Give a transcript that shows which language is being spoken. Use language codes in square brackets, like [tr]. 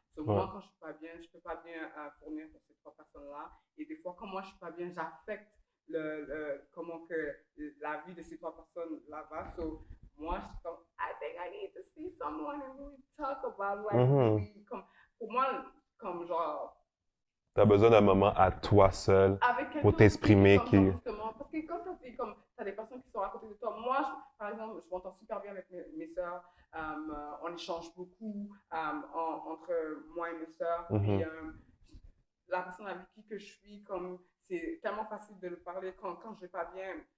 [fr] So, moi, quand je suis pas bien, je peux pas bien fournir pour ces trois personnes-là, et des fois, quand moi je suis pas bien, j'affecte comment que la vie de ces trois personnes là va. So, moi, je suis comme, [en] I think I need to see someone and really talk about, like, really, [fr] comme, pour moi, comme genre, tu as besoin d'un moment à toi seul pour t'exprimer. Justement, parce que quand tu as des personnes qui sont à côté de toi, moi, par exemple, je m'entends super bien avec mes soeurs. On échange beaucoup entre moi et mes soeurs. Puis la personne avec qui que je suis, comme c'est tellement facile de le parler quand je vais pas bien.